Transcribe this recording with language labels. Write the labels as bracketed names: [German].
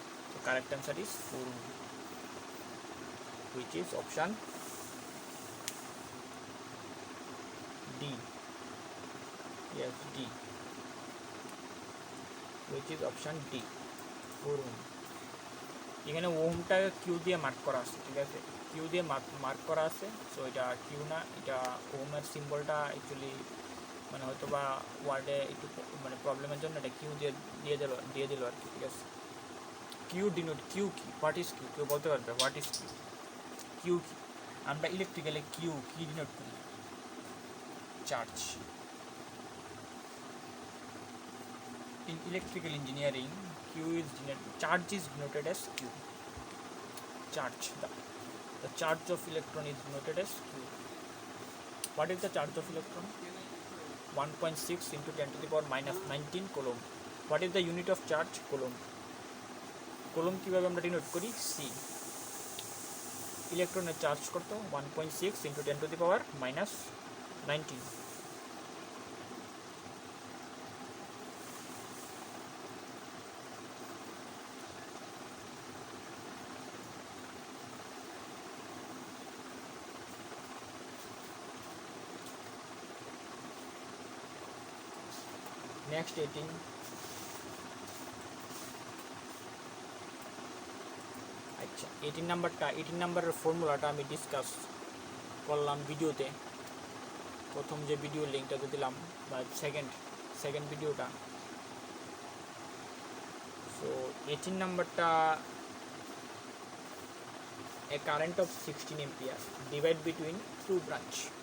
[English] So correct answer is 4 ohm, which is option D. Yes, D, which is option D, 4 ohm. [Bangla] এখানে ওহমটা Q দিয়ে mark করা আছে, ঠিক আছে, কিউ দিয়ে মার্ক করা আছে। সো এটা কিউ না, এটা ওহমের সিম্বলটা অ্যাকচুয়ালি মানে হয়তো বা ওয়ার্ডে একটু মানে প্রবলেমের জন্য এটা কিউ দিয়ে দিল আর কি, ঠিক আছে। কিউ ডিনোট, কিউ কি, হোয়াট ইজ কিউ? কেউ বলতে পারবে হোয়াট ইজ কিউ? কিউ কি? আমরা ইলেকট্রিক্যালে কিউ কি ডিনোট করি? Charge. In electrical engineering charge [English] is denoted as q. Charge, the charge of electron is denoted as q. What is the charge of electron? 1.6 into 10 to the power minus 19 coulomb. What is the unit of charge? Coulomb. Coulomb [Bangla] কিভাবে আমরা denote করি? c. ইলেকট্রনের charge কত? 1.6 into 10 to the power minus 19. Next 18, আচ্ছা 18 নাম্বারের ফর্মুলাটা আমি discuss করলাম ভিডিওতে, প্রথম যে ভিডিও লিঙ্কটা দিলাম বা সেকেন্ড ভিডিওটা। সো 18 নাম্বারটা, [English] a current of 16 ampere divide between two branch.